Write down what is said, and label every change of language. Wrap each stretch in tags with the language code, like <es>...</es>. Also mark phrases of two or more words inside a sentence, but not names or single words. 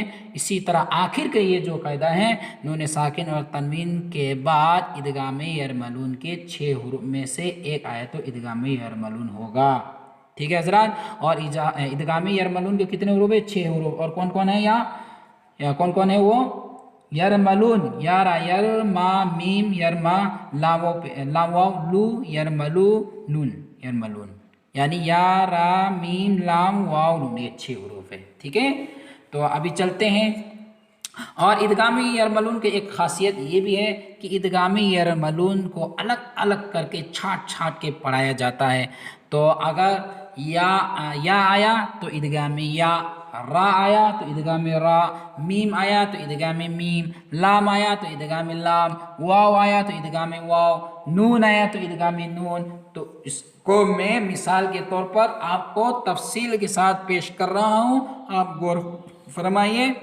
<ur>اسی طرح آخر کے یہ جو قاعدہ ہیں، نون ساکن اور تنوین کے بعد ادغام یرملون کے 6 حروف میں سے ایک آیا تو ادغام یرملون ہوگا. ٹھیک ہے حضرات؟ اور ادغام یرملون کے کتنے حروف ہیں؟ 6 حروف. اور کون کون ہے یا کون کون ہے وہ؟ یرملون، یارا، یر، ما، میم، یرما، لام، واو، لو، یرملو، نون، یرملون. یعنی یا، را، میم، لام، واو، نون، یہ 6 حروف ہے. ٹھیک ہے، تو ابھی چلتے ہیں. اور ادغام یرملون کی ایک خاصیت یہ بھی ہے کہ ادغام یرملون کو الگ الگ کر کے چھانٹ کے پڑھایا جاتا ہے. تو اگر یا آیا تو ادغام یا، را آیا تو ادغام را، میم آیا تو ادغام میم، لام آیا تو ادغام لام، واو آیا تو ادغام واو، نون آیا تو ادغام نون. تو اس کو میں مثال کے طور پر آپ کو تفصیل کے ساتھ پیش کر رہا ہوں، آپ غور فرمائیے.</ur>